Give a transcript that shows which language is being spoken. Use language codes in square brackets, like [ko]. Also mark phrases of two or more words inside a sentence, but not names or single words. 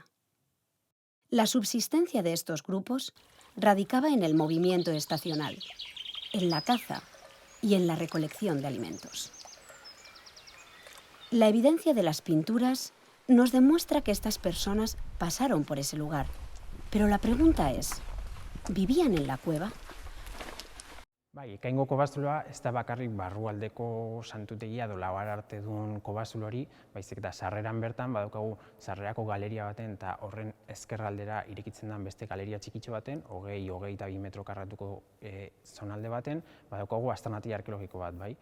[es] La subsistencia de estos grupos radicaba en el movimiento estacional, en la caza y en la recolección de alimentos. La evidencia de las pinturas nos demuestra que estas personas pasaron por ese lugar, pero la pregunta es, ¿vivían en la cueva? [eu] Bai, Ekaingo kobazuloa ez da bakarrik barrualdeko santutegia edo labar arte duen kobazulo hori, baizik eta sarreran bertan badaukagu sarrerako galeria baten eta horren ezkerraldera irekitzen den beste galeria txikitxo baten, 20-22 metro karratuko zonalde baten, badaukagu aztarnategi arkeologiko bat, bai?